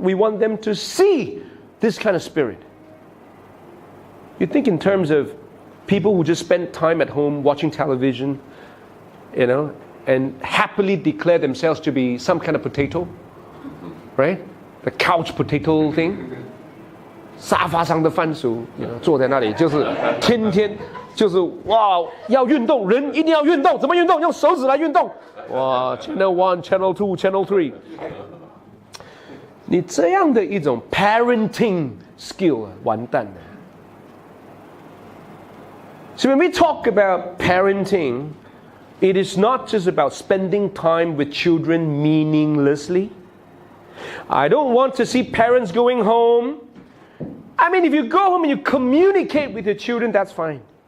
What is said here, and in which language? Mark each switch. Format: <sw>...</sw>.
<en>We want them to see this kind of spirit. You think in terms of people who just spend time at home watching television, you know, and happily declare themselves to be some kind of potato, right? The couch potato thing.</en> <zh>沙发上的番薯，坐在那里就是天天就是哇，要运动，人一定要运动，怎么运动？用手指来运动。哇 ， Channel 1, Channel 2, Channel 3。你这样的一种 parenting skill 完蛋了。</zh> <en>So when we talk about parenting, it is not just about spending time with children meaninglessly. I don't want to see parents going home. I mean, if you go home and you communicate with your children, that's fine.</en>